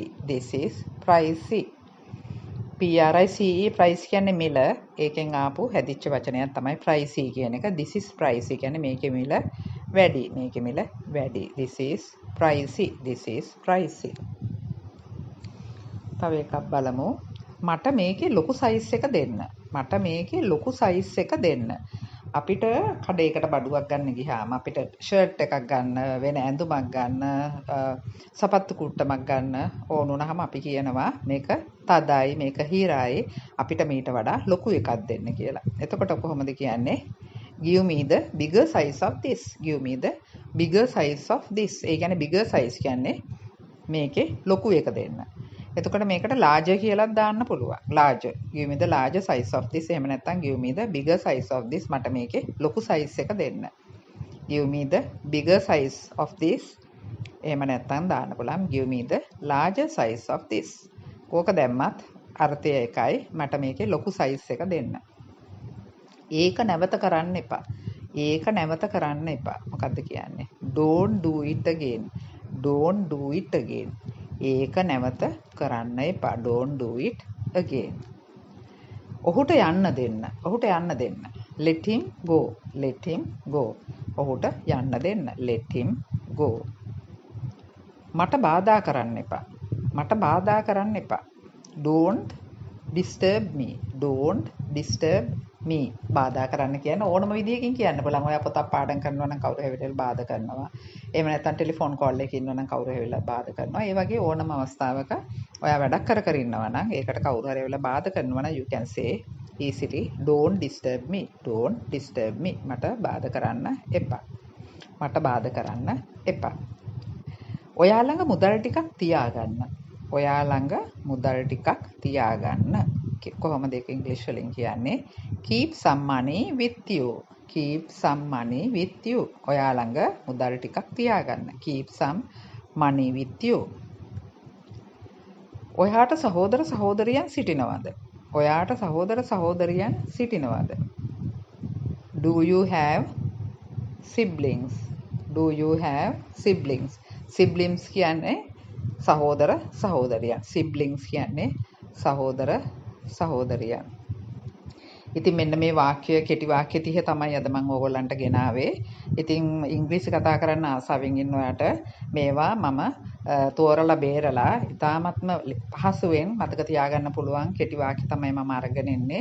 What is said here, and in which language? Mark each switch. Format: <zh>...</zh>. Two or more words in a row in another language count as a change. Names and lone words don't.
<en>This is pricey. PRICE price</en> <si>කියන්නේ මිල. ඒකෙන් ආපු හැදිච්ච වචනයක් තමයි pricey කියන එක.</si> <en>This is pricey</en> <si>කියන්නේ මේකේ මිල වැඩි. මේකේ මිල වැඩි.</si> <en>This is pricey. This is pricey.</en> <si>තව එකක් බලමු. මට මේකේ ලොකු සයිස් එක දෙන්න. මට මේකේ ලොකු සයිස් එක දෙන්න. අපිට කඩේකට බඩුවක් ගන්න ගියාම අපිට ෂර්ට් එකක් ගන්න වෙන ඇඳුමක් ගන්න සපත්තු කුට්ටමක් ගන්න ඕන වුණාම අපි කියනවා මේක තදයි මේක හිරයි අපිට මීට වඩා ලොකු එකක් දෙන්න කියලා. එතකොට කොහොමද කියන්නේ?</si> <en>give me the bigger size of this. give me the bigger size of this.</en> <si>ඒ කියන්නේ</si> <en>bigger size</en> <si>කියන්නේ මේකේ ලොකු එක දෙන්න. එතකොට මේකට larger කියලා දාන්න පුළුවන්.</si> <en>larger. give me the larger size of this.</en> <si>එහෙම නැත්නම්</si> <en>give me the bigger size of this.</en> <si>මට මේකේ ලොකු size එක දෙන්න.</si> <en>give me the bigger size of this.</en> <si>එහෙම නැත්නම් දාන්න පුළුවන්</si> <en>give me the larger size of this.</en> <si>කෝක දැම්මත් අර්ථය එකයි. මට මේකේ ලොකු size එක දෙන්න. ඒක නැවත කරන්න එපා. ඒක නැවත කරන්න එපා. මොකද්ද කියන්නේ?</si> <en>don't do it again. don't do it again.</en> <si>ඒක නැවත කරන්න එපා.</si> <en>don't do it again.</en> <si>ඔහුට යන්න දෙන්න. ඔහුට යන්න දෙන්න.</si> <en>let him go. let him go.</en> <si>ඔහුට යන්න දෙන්න.</si> <en>let him go.</en> <si>මට බාධා කරන්න එපා. මට බාධා කරන්න එපා.</si> <en>don't disturb me. don't disturb me.</en> <si>බාධා කරන්න කියන්නේ ඕනම විදියකින් කියන්න පුළුවන්. ඔයා පොතක් පාඩම් කරනවා නම් කවුරු හැවිලා බාධා කරනවා. එහෙම නැත්නම්</si> <en>telephone call</en> <si>එකක ඉන්නවා නම් කවුරු හැවිලා බාධා කරනවා. ඒ වගේ ඕනම අවස්ථාවක ඔයා වැඩක් කර ඉන්නවා නම් ඒකට කවුරු හරි හැවිලා බාධා කරනවා නම්</si> <en>you can say easily don't disturb me. don't disturb me.</en> <si>මට බාධා කරන්න එපා. මට බාධා කරන්න එපා. ඔයා ළඟ මුදල් ටිකක් තියාගන්න. ඔයා ළඟ මුදල් ටිකක් තියාගන්න. කොහොමද ඒක ඉංග්‍රීසි වලින් කියන්නේ?</si> <en>keep some money with you. keep some money with you.</en> <si>ඔයා ළඟ මුදල් ටිකක් තියාගන්න.</si> <en>keep some money with you.</en> <si>ඔයාට සහෝදර සහෝදරියන් සිටිනවද? ඔයාට සහෝදර සහෝදරියන් සිටිනවද?</si> <en>Do you have siblings? Do you have siblings?</en> <si>Siblings කියන්නේ සහෝදර සහෝදරියන්. Siblings කියන්නේ සහෝදර සහෝදරියන්. ඉතින් මෙන්න මේ වාක්‍ය කෙටි වාක්‍ය 30 තමයි අද මම ඕගොල්ලන්ට ගෙනාවේ. ඉතින් ඉංග්‍රීසි කතා කරන්න ආසාවෙන් ඉන්න ඔයාට මේවා මම තෝරලා බේරලා ඉතාමත්ම පහසුවෙන් මතක තියාගන්න පුළුවන් කෙටි වාක්‍ය තමයි මම අරගෙන ඉන්නේ.</si>